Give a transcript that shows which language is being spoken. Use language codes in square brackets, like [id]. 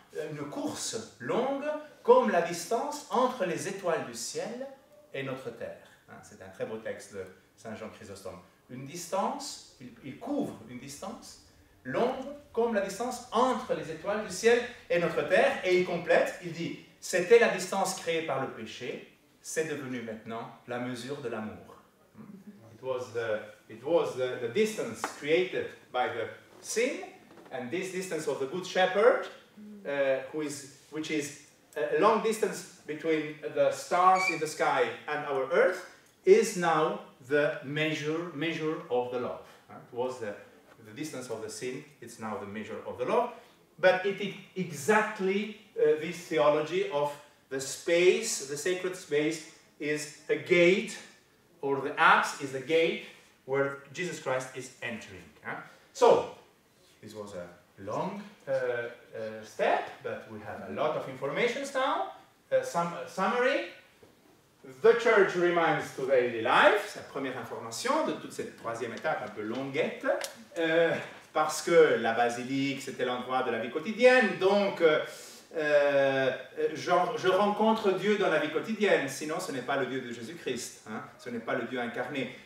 [fr] une course longue, comme la distance entre les étoiles du ciel et notre terre. » C'est un très beau texte de Saint Jean Chrysostome. Une distance, il couvre une distance longue comme la distance entre les étoiles du ciel et notre terre, et il complète, il dit, c'était la distance créée par le péché, c'est devenu maintenant la mesure de l'amour. [en] It was the distance created by the sin, and this distance of the good shepherd, which is a long distance between the stars in the sky and our earth, is now the measure of the love. It was the distance of the sin, it's now the measure of the love. But it is exactly this theology of the space, the sacred space, is a gate, or the apse is a gate where Jesus Christ is entering. So, this was a long step, but we have a lot of information now. Some summary. The church remains to daily life, [fr] c'est la première information de toute cette troisième étape un peu longuette, parce que la basilique c'était l'endroit de la vie quotidienne, donc je rencontre Dieu dans la vie quotidienne, sinon ce n'est pas le Dieu de Jésus-Christ, hein, ce n'est pas le Dieu incarné.